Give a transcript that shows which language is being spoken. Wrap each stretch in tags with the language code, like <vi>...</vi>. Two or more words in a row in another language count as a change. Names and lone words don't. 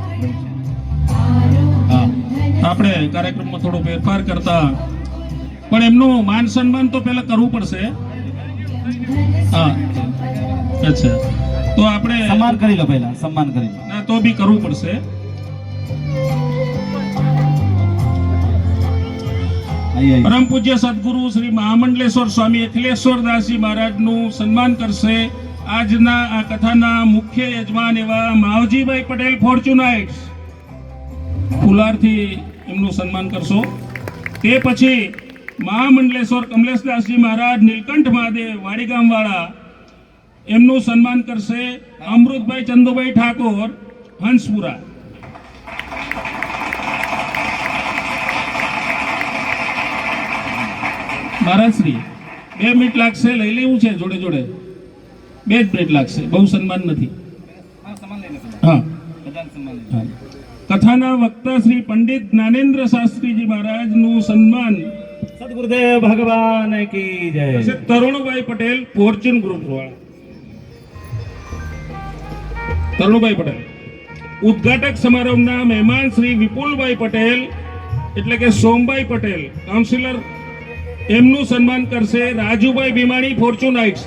<gu>આપણે કાર્યક્રમમાં થોડો ફેરફાર કરતા પણ એમનું માન સન્માન તો પહેલા કરવું પડશે। હા, અચ્છા, તો આપણે સમ્માન કરી લો, પહેલા સમ્માન કરી લો। ના તો બી કરવું પડશે। પરમ પૂજ્ય સદ્ગુરુ શ્રી મહામંડલેશ્વર સ્વામી અખિલેશ્વર દાસ જી મહારાજ નું સન્માન કરશે આજના આ કથાના મુખ્ય યજમાન એવા માવજીભાઈ પટેલ ફોર્ચ્યુનાઇટ્સ ફુલાર થી એમનું સન્માન કરશો। તે પછી મહામંડલેશ્વર કમલેશદાસ જી મહારાજ નીલકંઠ મહાદેવ વાડીગામ વાળા એમનું સન્માન કરશે અમૃતભાઈ ચંદુભાઈ ઠાકોર હંસપુરા। મહારાજ શ્રી 2 મિનિટ લાગશે, લઈ લેવું છે જોડે જોડે 2 જ મિનિટ लागશે, બહુ સન્માન નથી। હા, કથાના વક્તા શ્રી પંડિત જ્ઞાનેન્દ્ર શાસ્ત્રીજી મહારાજ નું સન્માન</gu> <hi>सदगुरुदेव भगवान की जय।</hi> <gu>તરુણભાઈ પટેલ ફોર્ચ્યુન ગ્રુપ વાળા। તરુણભાઈ પટેલ ઉદ્ઘાટક સમારોહના મહેમાન શ્રી વિપુલભાઈ પટેલ એટલે કે સોમભાઈ પટેલ કાઉન્સિલર એમનું સન્માન કરશે રાજુભાઈ ભીમાણી ફોર્ચ્યુનાઇટ્સ।</gu>